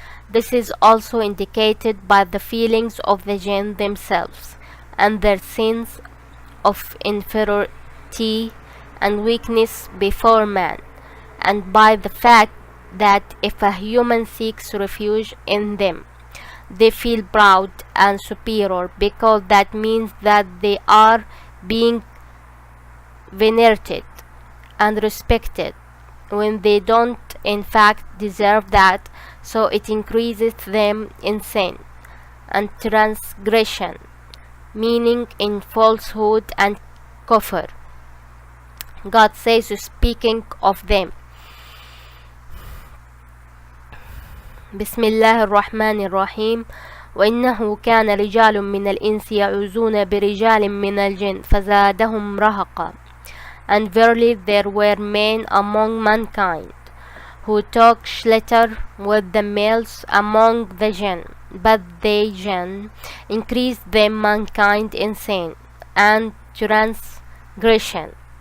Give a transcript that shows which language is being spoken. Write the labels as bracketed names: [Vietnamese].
[English] This is also indicated by the feelings of the jinn themselves and their sense of inferiority and weakness before man, and by the fact that if a human seeks refuge in them, they feel proud and superior, because that means that they are being venerated and respected when they don't in fact deserve that. So it increases them in sin and transgression, meaning in falsehood and kufr. God says, speaking of them, [Arabic] Bismillah ar-Rahman ar-Rahim, وإنه كان رجال من الإنس يعوذون برجال من الجن فزادهم رهقا. [English] And verily there were men among mankind who took shelter with the males among the jinn, but they jinn increased them mankind in sin and transgression.